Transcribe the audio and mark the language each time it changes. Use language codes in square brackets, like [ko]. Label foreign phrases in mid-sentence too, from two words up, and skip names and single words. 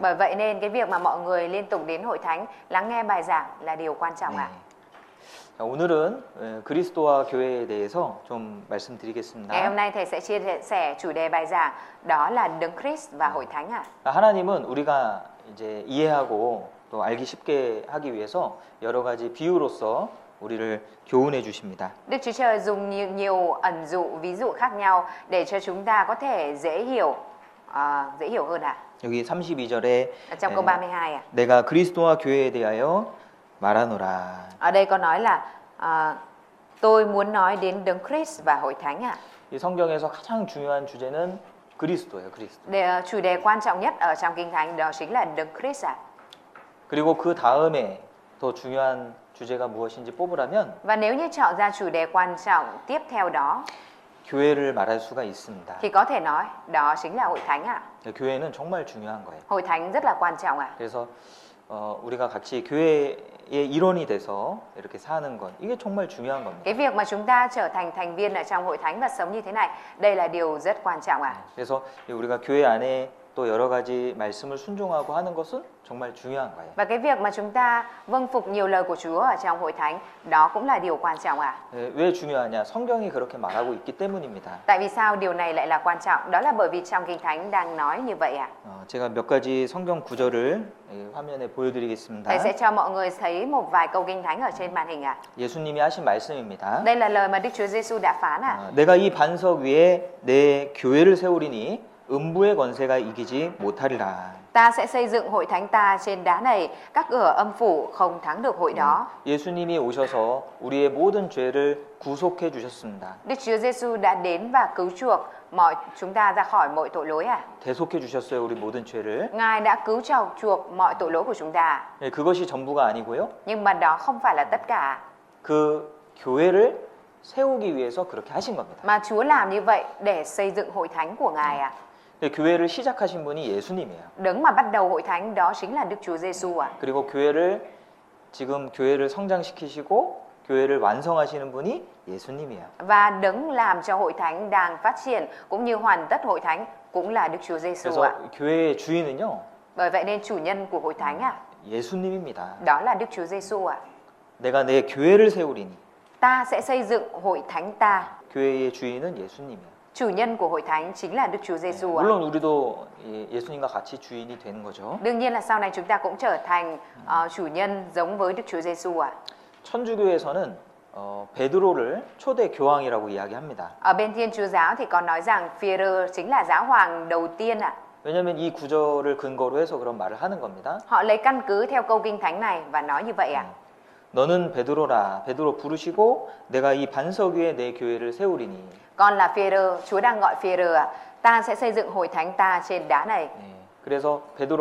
[vi] Bởi vậy nên cái việc mà mọi người liên tục đến hội thánh lắng nghe bài giảng là điều quan trọng ạ. [ko] 자, 오늘은 그리스도와 교회에 대해서 좀 [vi] Ngày [ko] 말씀드리겠습니다. [vi] hôm nay thầy sẽ chia sẻ chủ đề bài giảng đó là Đấng Christ và hội thánh ạ. [ko] 하나님은 우리가 이제 이해하고 또 알기 쉽게 하기 위해서 여러 가지 비유로서 우리를 교훈해 주십니다. [vi] Đức Chúa Trời dùng nhiều ẩn dụ, ví dụ khác nhau để cho chúng ta có thể dễ hiểu hơn ạ. [ko] 여기 32절에 [vi] Ở trong câu 32 ạ. [ko] 내가 그리스도와 교회에 대하여 말하노라. [vi] Ở đây có nói là tôi muốn nói đến Đấng Christ và hội thánh ạ. [ko] 이 성경에서 가장 중요한 주제는 그리스도예요, 그리스도. [vi] Chủ đề quan trọng nhất ở trong Kinh Thánh đó chính là Đấng Christ ạ. [ko] 그리고 그 다음에 더 중요한 주제가 무엇인지 뽑으라면 [vi] Và nếu như chọn ra chủ đề quan trọng tiếp theo đó [ko] 교회를 말할 수가 있습니다. [vi] thì có thể nói đó chính là hội thánh ạ. [ko] 교회는 정말 중요한 거예요. [vi] Hội thánh rất là quan trọng ạ. [ko] 그래서 우리가 같이 교회의 일원이 돼서 이렇게 사는 것 이게 정말 중요한 겁니다. [vi] Cái việc mà chúng ta trở thành thành viên ở trong hội thánh và sống như thế này, đây là điều rất quan trọng ạ. [ko] 그래서 우리가 교회 안에 또 여러 가지 말씀을 순종하고 하는 것은 정말 중요한 거예요. [vi] Và cái việc mà chúng ta vâng phục nhiều lời của Chúa ở trong hội thánh, đó cũng là điều quan trọng ạ. [ko] 왜 중요하냐? 성경이 그렇게 말하고 있기 때문입니다. [vi] Tại vì sao điều này lại là quan trọng? Đó là bởi vì trong Kinh Thánh đang nói như vậy ạ. [ko] 제가 몇 가지 성경 구절을 화면에 보여드리겠습니다. [vi] Thầy sẽ cho mọi người thấy một vài câu Kinh Thánh ở trên màn hình ạ. [ko] 예수님이 하신 말씀입니다. [vi] Đây là lời mà Đức Chúa Giêsu đã phán ạ. [ko] 내가 이 반석 위에 내 교회를 세우리니 음부의 권세가 이기지 못하리라. [vi] Ta sẽ xây dựng hội thánh ta trên đá này, các cửa âm phủ không thắng được hội đó. [ko] 예수님이 오셔서 우리의 모든 죄를 구속해 주셨습니다. [vi] Đức Chúa Giêsu đã đến và cứu chuộc chúng ta ra khỏi mọi tội lỗi ạ. [ko] 대속해 주셨어요, 우리 모든 죄를. [vi] Ngài đã cứu chuộc mọi tội lỗi của chúng ta. [ko] 그것이 전부가 아니고요. [vi] Nhưng mà đó không phải là tất cả. [ko] 그 교회를 세우기 위해서 그렇게 하신 겁니다. [vi] Mà Chúa làm như vậy để xây dựng hội thánh của Ngài ạ. [ko] 교회를 시작하신 분이 예수님이에요. [vi] Đấng mà bắt đầu hội thánh đó chính là Đức Chúa Giêsu ạ. [ko] 그리고 지금 교회를 성장시키시고 교회를 완성하시는 분이 예수님이에요. [vi] Và đấng làm cho hội thánh đang phát triển cũng như hoàn tất hội thánh cũng là Đức Chúa Giêsu ạ. [ko] 그래서 교회의 주인은요. [vi] Bởi vậy nên chủ nhân của hội thánh ạ, [ko] 예수님입니다. [vi] đó là Đức Chúa Giêsu ạ. [ko] 내가 내 교회를 세우리니. [vi] Ta sẽ xây dựng hội thánh ta. [ko] 교회의 주인은 예수님이에요. [vi] Chủ nhân của hội thánh chính là Đức Chúa Giêsu ạ. [ko] 물론 우리도 예수님과 같이 주인이 되는 거죠. [vi] Đương nhiên là sau này chúng ta cũng trở thành chủ nhân giống với Đức Chúa Giêsu ạ. [ko] 천주교에서는 베드로를 초대 교황이라고 이야기합니다. [vi] Ở bên Thiên Chúa giáo thì có nói rằng Phi-e-rơ chính là giáo hoàng đầu tiên ạ. [ko] 왜냐하면 이 구절을 근거로 해서 그런 말을 하는 겁니다. [vi] Họ lấy căn cứ theo câu kinh thánh này và nói như vậy ạ. [ko] 너는 베드로라. 베드로 부르시고 내가 이 반석 위에 내 교회를 세우리니. [vi] Con là Phi-e-rơ, Chúa đang gọi Phi-e-rơ ạ. Ta sẽ xây dựng hội thánh ta trên đá này.